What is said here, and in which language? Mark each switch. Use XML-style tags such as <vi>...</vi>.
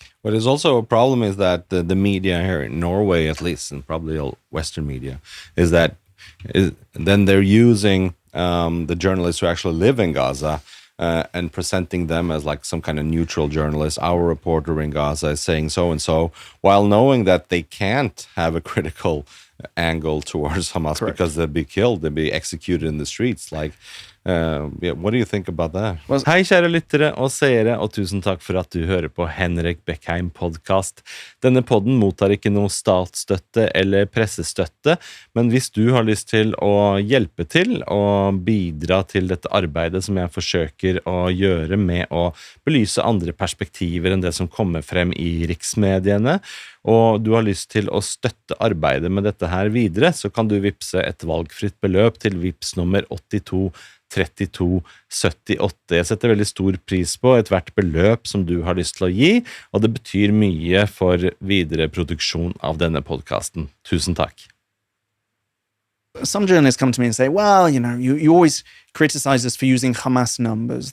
<en>What is also a problem is that the media here in Norway, at least, and probably all Western media, is that then they're using the journalists who actually live in Gaza and presenting them as like some kind of neutral journalist. Our reporter in Gaza is saying so and so, while knowing that they can't have a critical angle towards Hamas. Correct. Because they'll be killed, they'll be executed in the streets. Like, what do you think about that?</en> <no>Well, hei, kjære lyttere og seere, og tusen takk for at du hører på Henrik Beckheim podcast. Denne podden mottar ikke noe statsstøtte eller pressestøtte, men hvis du har lyst til å hjelpe til og bidra til dette arbeidet som jeg forsøker å gjøre med å belyse andre perspektiver enn det som kommer frem i riksmediene, og du har lyst til å støtte arbeidet med dette her videre, så kan du vippse et valgfritt beløp til vips nummer 82 32 78. Jeg setter veldig stor pris på et hvert beløp som du har lyst til å gi, og det betyr mye for videre produksjon av denne podcasten. Tusen takk.</no> <en>Some journalists come to me and say, well, you always criticize us for using Hamas numbers.</en>